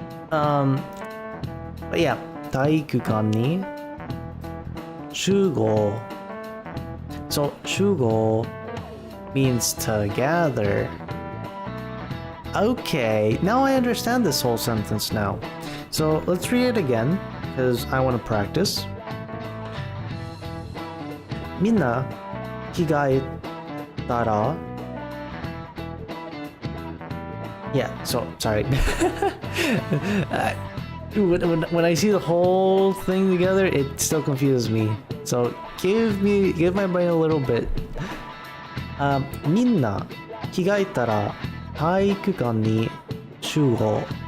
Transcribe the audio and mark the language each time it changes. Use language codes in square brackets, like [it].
[en] But yeah, [ja] 体育館に集合. [en] So [ja] 集合 [en] means to gather. Okay, now I understand this whole sentence now. So let's read it again, because I want to practice. [ja] みんな着替えたら [en] Yeah, so sorry. When I see the whole thing together, it still confuses me. So give my brain a little bit. [ja] みんな着替えたら体育館に集合。